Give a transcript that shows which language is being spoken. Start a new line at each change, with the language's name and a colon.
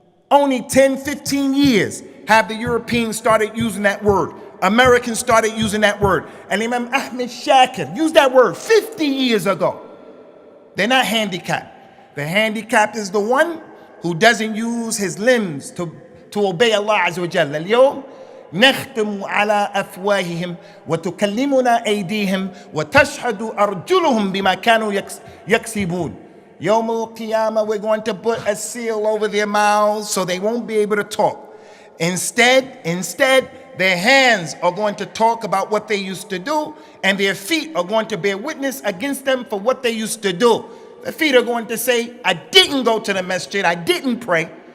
English: Only 10, 15 years have the Europeans started using that word. Americans started using that word. And Imam Ahmed Shakir used that word 50 years ago. They're not handicapped. The handicapped is the one who doesn't use his limbs to obey Allah Azza wa Jalla.
Arabic: اليوم نختم على أفواههم وتكلمنا أيديهم وتشهد أرجلهم بما كانوا يكسبون.
English: Yawm al-Qiyamah, we're going to put a seal over their mouths so they won't be able to talk. Instead, their hands are going to talk about what they used to do, and their feet are going to bear witness against them for what they used to do. The feet are going to say, I didn't go to the masjid, I didn't pray.